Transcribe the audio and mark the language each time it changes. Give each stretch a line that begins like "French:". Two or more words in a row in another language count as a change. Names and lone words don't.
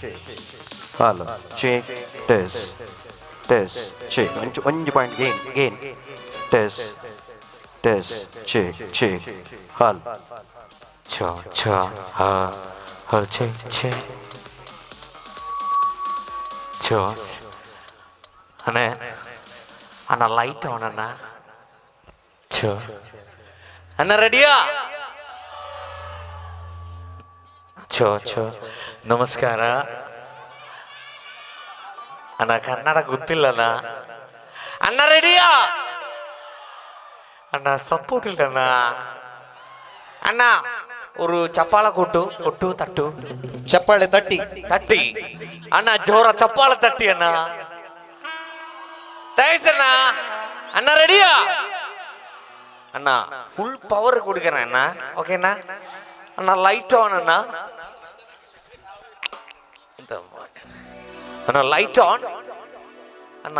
English: Hello. Check. Test. Check. Only point gain. Test. Check. Hello. Cha. Check.
Kannada: ಅಣ್ಣ ಅಣ್ಣ
English: light on
Kannada: ಅಣ್ಣ. ಚೋ ಅಣ್ಣ ರೆಡಿಯಾ? ಚೋ ಚೋ ನಮಸ್ಕಾರ ಅಣ್ಣ. ಕನ್ನಡ ಗೊತ್ತಿಲ್ಲಣ್ಣ. ಅಣ್ಣ ರೆಡಿಯಾ?
Tamil: ಅಣ್ಣ ಸಪೋರ್ಟ್ இல்லண்ணா. அண்ணா ஒரு சப்பால கொட்டு தட்டு.
Kannada: ಚಪ್ಪಾಳೆ ತಟ್ಟಿ
Tamil: தட்டி அண்ணா ஜோர சப்பால தட்டி அண்ணா. தேங்க்ஸ் அண்ணா. அண்ணா ரெடியா? அண்ணா
English: full power
Tamil: கொடுக்கறேன் அண்ணா. ஓகேண்ணா? அண்ணா
English: light on
Tamil: அண்ணா. அண்ணா
English: light on
Tamil: அண்ணா.